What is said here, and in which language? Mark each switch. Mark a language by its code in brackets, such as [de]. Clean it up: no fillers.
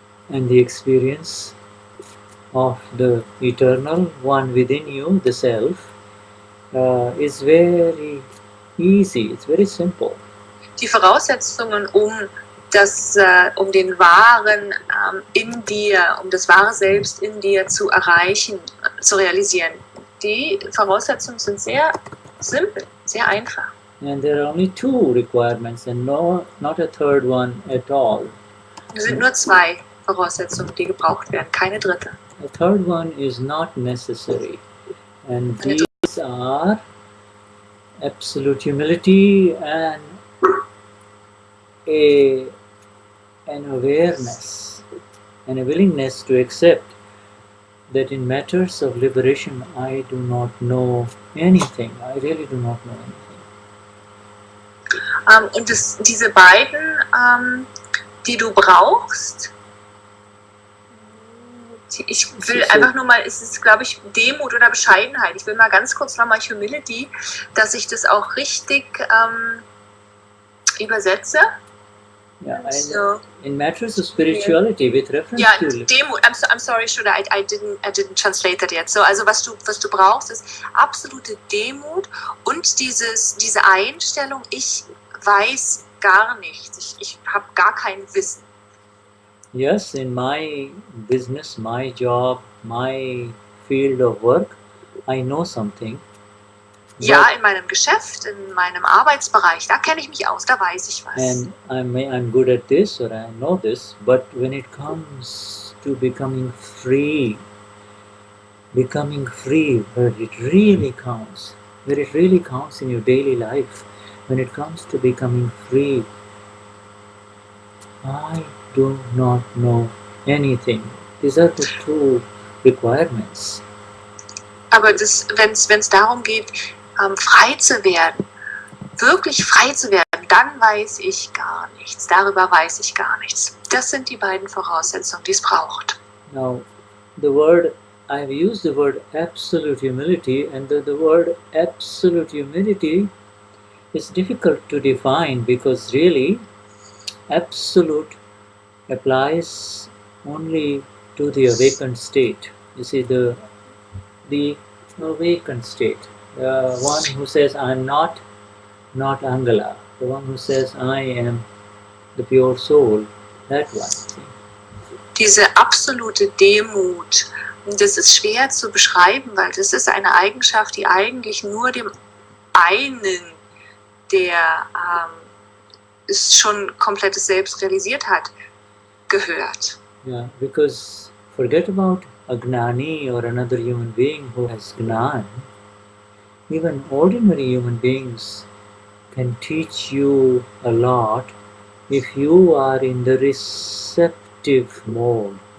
[en] and the experience of the eternal one within you, the self, is very easy, it's very simple. [de] Die Voraussetzungen, um den wahren in dir, um das wahre Selbst in dir zu erreichen, zu realisieren, die Voraussetzungen sind sehr simpel, sehr einfach. [en] And there are only two requirements and not a third one at all. [de] Es sind nur zwei Voraussetzungen, die gebraucht werden, keine dritte. [en] The third one is not necessary, and these are absolute humility and an awareness and a willingness to accept that in matters of liberation I do not know anything. I really do not know anything. [de] Und diese beiden, die du brauchst, ich will einfach nur mal, es ist, glaube ich, Demut oder Bescheidenheit. Ich will mal ganz kurz nochmal Humility, dass ich das auch richtig übersetze. [en] Yeah, so, in matters of spirituality, with reference to [de] Demut. [en] I'm sorry, Shuddha, I didn't translate that yet. [de] So, also was du brauchst, ist absolute Demut und diese Einstellung, ich weiß gar nichts, ich habe gar kein Wissen. [en] Yes, in my business, my job, my field of work, I know something. [de] Ja, in meinem Geschäft, in meinem Arbeitsbereich, da kenne ich mich aus, da weiß ich was. [en] And I'm good at this or I know this, but when it comes to becoming free, where it really counts in your daily life, when it comes to becoming free, I do not know anything. These are the two requirements. [de] Aber wenn es darum geht, frei zu werden, wirklich frei zu werden, dann weiß ich gar nichts. Darüber weiß ich gar nichts. Das sind die beiden Voraussetzungen, die es braucht. [en] Now, I've used the word absolute humility, and the word absolute humility is difficult to define because really, absolute applies only to the awakened state. You see, the awakened state. The one who says, I'm not Angela. The one who says, I am the pure soul. That one. [de] Diese absolute Demut, das ist schwer zu beschreiben, weil das ist eine Eigenschaft, die eigentlich nur dem einen, der es schon komplettes Selbst realisiert hat, gehört. [en] Yeah, because forget about a Gnani or another human being who has Gnan. Even ordinary human beings can teach you a lot if you are in the receptive mode.